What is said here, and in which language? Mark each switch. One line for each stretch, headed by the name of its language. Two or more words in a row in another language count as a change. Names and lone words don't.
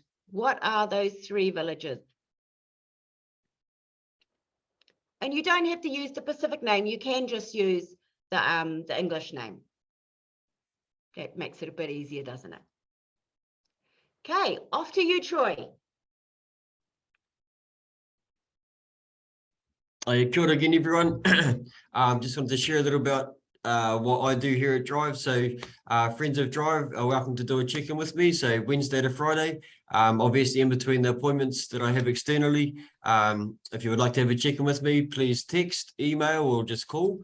English: What are those 3 villages? And you don't have to use the Pacific name. You can just use the English name. That makes it a bit easier, doesn't it? Okay, off to you, Troy.
Māori: Kia ora
English: again, everyone. Just wanted to share a little about what I do here at Drive. So friends of Drive are welcome to do a check-in with me. So Wednesday to Friday, obviously in between the appointments that I have externally. If you would like to have a check-in with me, please text, email, or just call.